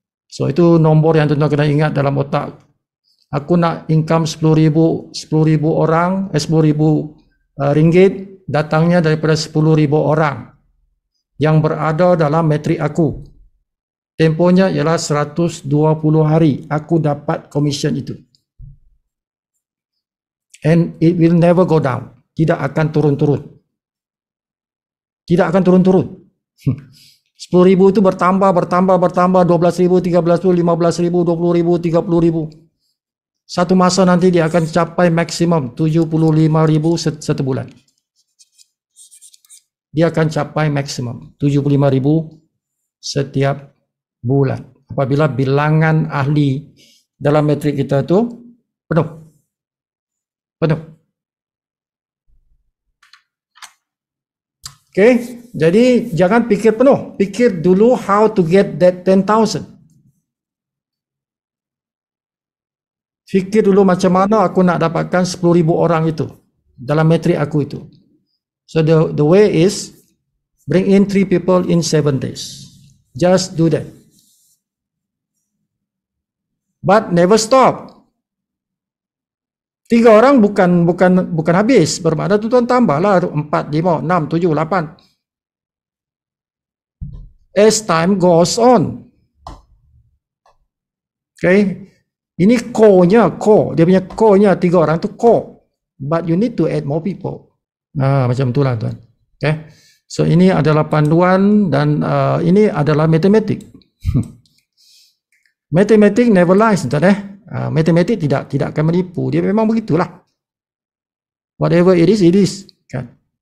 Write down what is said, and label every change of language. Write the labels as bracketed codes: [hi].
[ms] So itu nombor yang tuan-tuan kena ingat dalam otak. Aku nak income 10,000 orang, 10,000 ringgit datangnya daripada 10,000 orang yang berada dalam matrik aku. Temponya ialah 120 hari. Aku dapat commission itu. [en] And it will never go down. [ms] Tidak akan turun-turun. Tidak akan turun-turun. 10,000 itu bertambah, 12,000, 13,000, 15,000, 20,000, 30,000. Satu masa nanti dia akan capai maksimum 75,000 satu bulan. Dia akan capai maksimum 75,000 setiap bulan. Apabila bilangan ahli dalam matrik kita itu penuh. Okay, jadi jangan fikir penuh. Fikir dulu how to get that 10,000. Fikir dulu macam mana aku nak dapatkan 10,000 orang itu dalam matrik aku itu. [en] So the way is bring in 3 people in 7 days. Just do that. [ms] But never stop. 3 orang bukan habis. Bermakna tuan tambahlah 4, 5, 6, 7, 8. [en] As time goes on. Okay. [ms] Ini core-nya, core. Dia punya core-nya 3 orang tu core. [en] But you need to add more people. [ms] Macam itulah tuan. Okay. So ini adalah panduan dan ini adalah matematik. Matematik never lies, tuan. Matematik tidak akan menipu. Dia memang begitulah. [en] Whatever it is, kan.